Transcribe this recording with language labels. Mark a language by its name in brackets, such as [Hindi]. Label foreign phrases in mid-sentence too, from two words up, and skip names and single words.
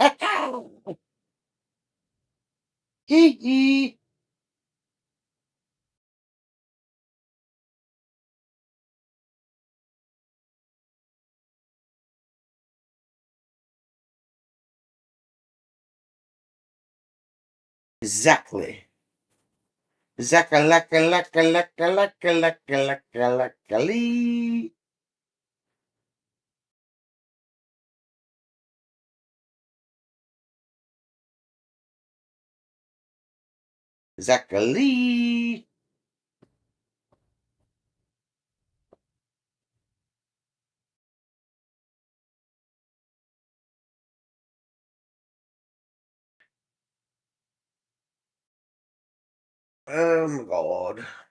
[English] Hee hee. Exactly. Zakalaka laka laka laka laka laka laka lee. Zachary. Oh my god.